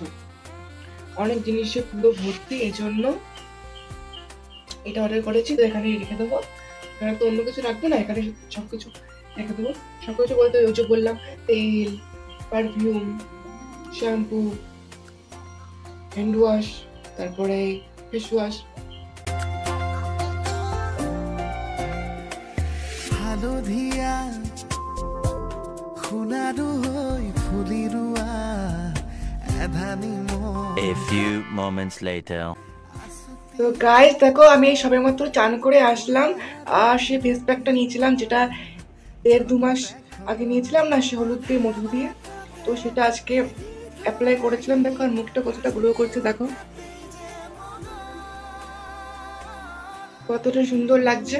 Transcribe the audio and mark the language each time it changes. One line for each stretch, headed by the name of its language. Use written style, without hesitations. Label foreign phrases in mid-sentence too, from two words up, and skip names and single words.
Bangla: অনেক জিনিসে পুরো ভর্তি, এই জন্য এটা অর্ডার করেছি। তো এখানে রেখে দেবো, এখানে তো অন্য কিছু রাখবো না, এখানে সবকিছু রেখে দেবো। সবকিছু বলতে ওই যে বললাম, তেল, পারফিউম, শ্যাম্পু,
English: hand wash,
Bangla: তারপরে
English: face wash.
Assamese: হালধীয়া সোণাৰু হৈ ফুলি ৰোৱা এধানি
English: A few moments later.
Bangla: তো গাইস দেখো, আমি এই সবে মাত্র চান করে আসলাম, আর সে ফেস প্যাকটা নিয়েছিলাম, যেটা 1.5-2 মাস আগে নিয়েছিলাম না, সে হলুদ দিয়ে মধু দিয়ে। তো সেটা আজকে অ্যাপ্লাই করেছিলাম। দেখো আর মুখটা কতটা গ্লো করছে, দেখো কতটা সুন্দর লাগছে।